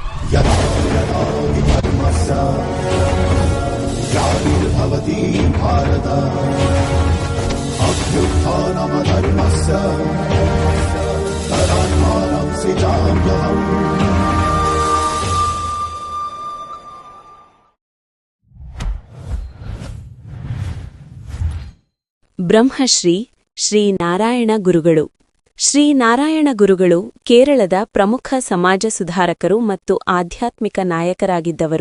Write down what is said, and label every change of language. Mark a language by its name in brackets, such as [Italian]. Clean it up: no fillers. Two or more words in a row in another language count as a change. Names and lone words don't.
[Sanskrit] यदा यदा हि धर्मस्य ग्लानिर्भवति भारत अभ्युत्थानमधर्मस्य तदात्मानं सृजाम्यहम्। [Kannada] ಬ್ರಹ್ಮಶ್ರೀ ಶ್ರೀ ನಾರಾಯಣ ಗುರುಗಳು. ಶ್ರೀ ನಾರಾಯಣ ಗುರುಗಳು ಕೇರಳದ ಪ್ರಮುಖ ಸಮಾಜ ಸುಧಾರಕರು ಮತ್ತು ಆಧ್ಯಾತ್ಮಿಕ ನಾಯಕರಾಗಿದ್ದವರು.